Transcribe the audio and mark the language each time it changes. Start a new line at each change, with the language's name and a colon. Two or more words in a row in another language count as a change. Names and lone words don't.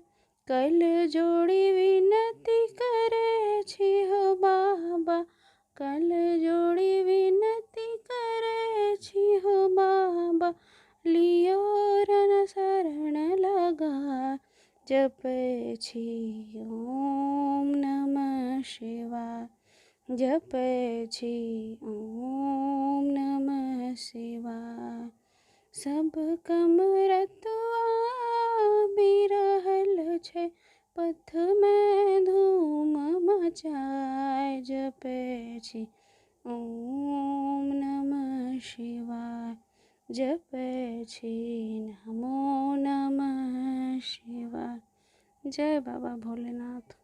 Maithili: कल जोड़ी विनती करै छी हो बाबा, कल जोड़ी विनती करै छी हो बाबा, लियो रण शरण लगाय, जपै छी
Sanskrit: ओम नमः शिवाय,
Maithili: जपै छी
Sanskrit: ओम नमः शिवाय।
Maithili: सब कमरतुआ आबि रहल छै, पथमे धूम मचाय, जपै छी
Sanskrit: ओम नमः शिवाय,
Maithili: जपै छी
Sanskrit: नमो नमः शिवाय।
Maithili: जय बाबा भोलेनाथ।